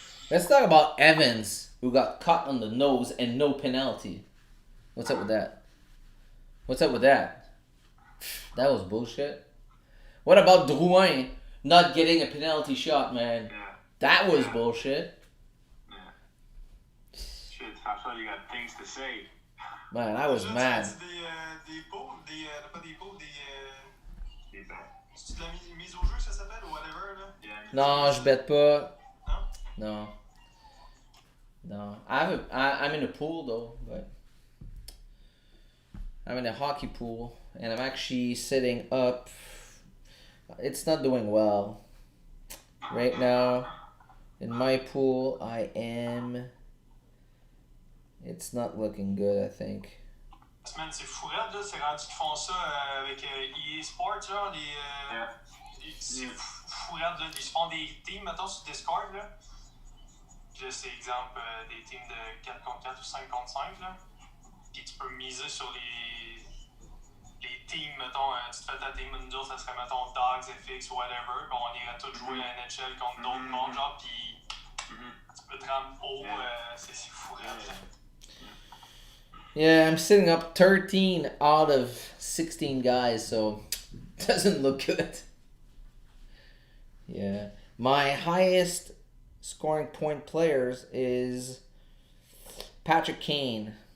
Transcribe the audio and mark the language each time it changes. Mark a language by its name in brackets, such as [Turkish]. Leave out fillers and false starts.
[English] Let's talk about Evans, who got caught on the nose and no penalty. What's up with that? That was bullshit. What about Drouin not getting a penalty shot, man? Yeah. That was bullshit. Yeah. Shit, I thought you got things to say. Man, I was mad. [French] C'est de la mise au jeu, ça s'appelle, ou whatever, là? Non, je bête pas. Non. [English] No, I'm in a pool though, but I'm in a hockey pool, and I'm actually sitting up. It's not doing well right now. In my pool, I am. It's not looking good, I think. [French] Man, c'est fou raide, là. C'est rendu qu'ils font ça avec EA Sports, là. C'est fou raide, là. Ils se font des teams, mettons, sur Discord, là. Puis là, c'est exemple des teams de 4 contre 4 ou 5 contre 5, là. Puis tu peux miser sur les teams, mettons, tu te fais ta team, nous ça serait, mettons, Dogs, FX, whatever. Puis on irait tous jouer à NHL contre d'autres mondes, genre. Puis tu peux te rendre haut. C'est fou raide, là. [English] Yeah, I'm sitting up 13 out of 16 guys, so doesn't look good. Yeah. My highest scoring point players is Patrick Kane.